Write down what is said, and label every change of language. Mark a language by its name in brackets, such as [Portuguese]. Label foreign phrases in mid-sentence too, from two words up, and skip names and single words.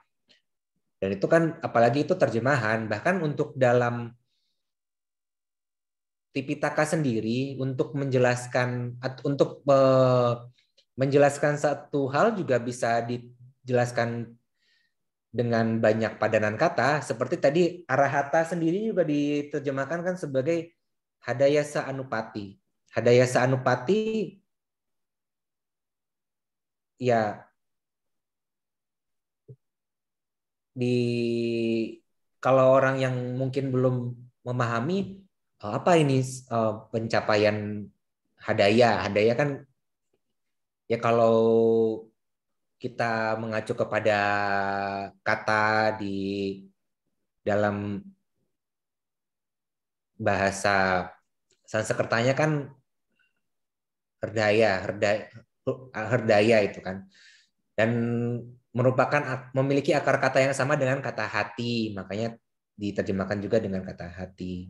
[Indonesian] Dan itu kan apalagi itu terjemahan, bahkan untuk dalam Tipitaka sendiri untuk menjelaskan satu hal juga bisa dijelaskan dengan banyak padanan kata, seperti tadi arahata sendiri juga diterjemahkan kan sebagai [Pali] hadayasa anupati. Hadayasa anupati [Indonesian] ya kalau orang yang mungkin belum memahami apa ini pencapaian hadaya. Hadaya kan ya kalau kita mengacu kepada kata di dalam bahasa Sanskertanya kan herdaya itu kan, dan memiliki akar kata yang sama dengan kata hati, makanya diterjemahkan juga dengan kata hati.